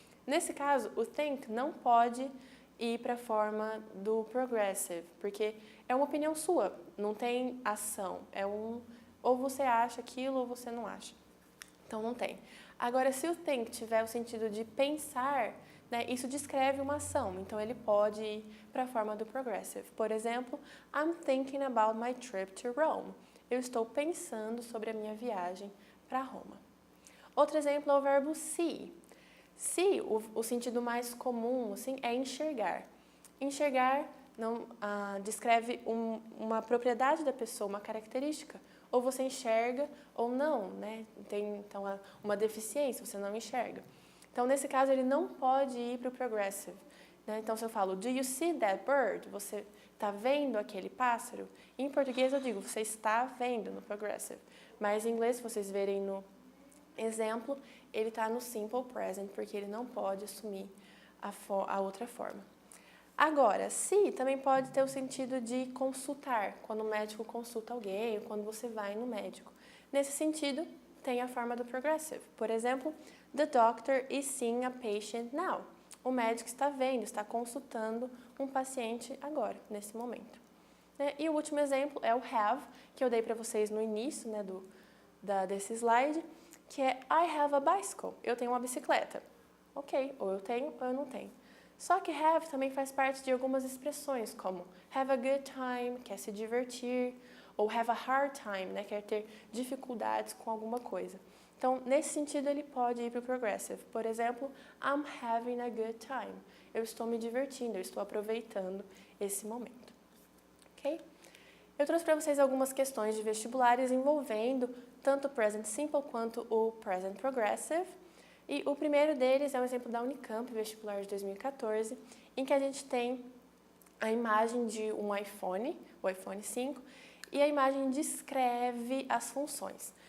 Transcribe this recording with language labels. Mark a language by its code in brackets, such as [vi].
[pt] Nesse caso, o think não pode ir para a forma do progressive, porque é uma opinião sua, não tem ação. Ou você acha aquilo ou você não acha. Então, não tem. Agora, se o think tiver o sentido de pensar, né, isso descreve uma ação, então ele pode ir para a forma do progressive. Por exemplo, [en] I'm thinking about my trip to Rome. [pt] Eu estou pensando sobre a minha viagem para Roma. Outro exemplo é o verbo see. See, o sentido mais comum assim, é enxergar. Enxergar descreve uma propriedade da pessoa, uma característica. Ou você enxerga ou não, né? Tem então uma deficiência, você não enxerga. Então, nesse caso, ele não pode ir para o progressive. Né? Então, se eu falo, [en] do you see that bird? [pt] Você está vendo aquele pássaro? Em português, eu digo, você está vendo no progressive. Mas em inglês, se vocês verem no exemplo, ele está no simple present, porque ele não pode assumir a outra forma. Agora, se também pode ter o sentido de consultar, quando o médico consulta alguém, ou quando você vai no médico. Nesse sentido, tem a forma do progressive. Por exemplo, [en] the doctor is seeing a patient now. [pt] O médico está vendo, está consultando um paciente agora, nesse momento. E o último exemplo é o have, que eu dei para vocês no início desse slide, que é [en] I have a bicycle. [pt] Eu tenho uma bicicleta. Ok, ou eu tenho ou eu não tenho. Só que have também faz parte de algumas expressões, como [en] have a good time, [pt] quer se divertir, ou [en] have a hard time, [pt] né, quer ter dificuldades com alguma coisa. Então, nesse sentido, ele pode ir para o progressive. Por exemplo, [en] I'm having a good time. [pt] Eu estou me divertindo, eu estou aproveitando esse momento. Ok? Eu trouxe para vocês algumas questões de vestibulares envolvendo tanto o present simple quanto o present progressive. E o primeiro deles é um exemplo da Unicamp, vestibular de 2014, em que a gente tem a imagem de um iPhone, o iPhone 5, e a imagem descreve as funções.